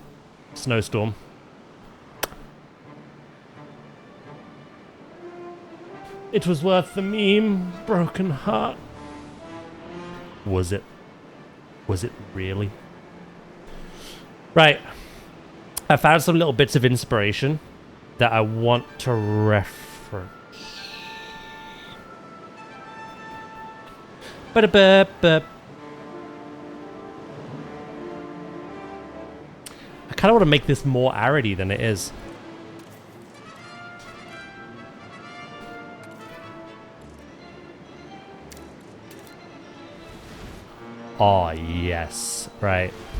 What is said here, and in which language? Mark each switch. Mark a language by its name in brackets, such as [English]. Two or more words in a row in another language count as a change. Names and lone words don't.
[English] Snowstorm. It was worth the meme. Broken heart. Was it? Was it really? Right. I found some little bits of inspiration that I want to reference. Ba-da-ba-ba. I kind of want to make this more arity than it is. Oh, yes. Right.